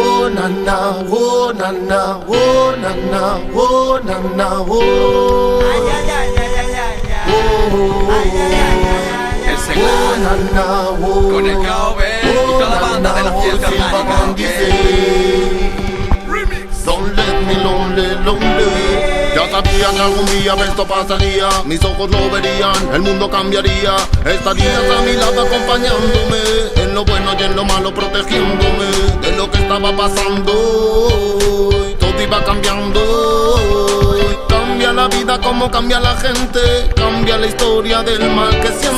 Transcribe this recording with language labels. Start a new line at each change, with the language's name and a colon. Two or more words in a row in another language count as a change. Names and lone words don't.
Spanish: na na, oh na na, oh na na, oh na na, oh. Ay, ay, ay, ay, ay, ay, ay. Oh, Ay, ay, ay, ay, ay, El ay. oh na na, oh. Con el KOB y toda la banda de la fiesta orgánica.
English: Don't let me lonely.
Spanish: Ya sabía que algún día esto pasaría. Mis ojos lo verían, el mundo cambiaría. Estarías a mi lado acompañándome, en lo bueno y en lo malo protegiéndome de lo que estaba pasando. Todo iba cambiando. Cambia la vida como cambia la gente, cambia la historia del mal que siente.